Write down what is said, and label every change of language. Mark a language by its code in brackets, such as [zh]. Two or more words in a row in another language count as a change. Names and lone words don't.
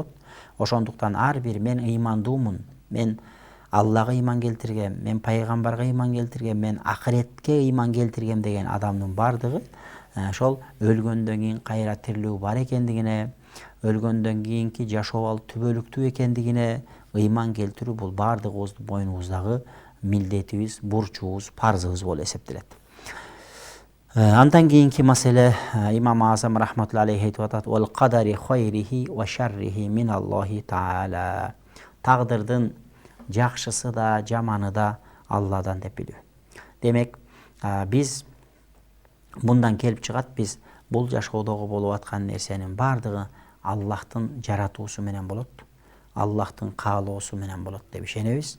[ky] Ошондуктан ар бир мен ыймандуумун, мен Аллага ыйман келтиргем, мен пайгамбарга ыйман келтиргем, мен акыретке ыйман келтиргем деген адамдын бардыгы ошол өлгөндөн кийин кайра тирилүү бар экендигине, өлгөндөн кийинки жашоо ал түбөлүктүү экендигине ыйман келтирүү бул бардыгыбыздын мойнубуздагы милдетибиз, бурчубуз, парзыбыз болуп эсептелет. Андан кийинки маселе имам Азам [ar] رحمة الله عليه [ky] айтып атат: [ar] "والقدر خيره وشره من الله تعالى". [ky] Тагдырдын жакшысы да, жаманы да Алладан деп билүү. Демек, биз мындан келип чыгат, биз бул жашоодогу болуп аткан нерсенин бардыгы Аллахтын жаратуусу менен болот, Аллахтын каалоосу менен болот деп ишенебиз.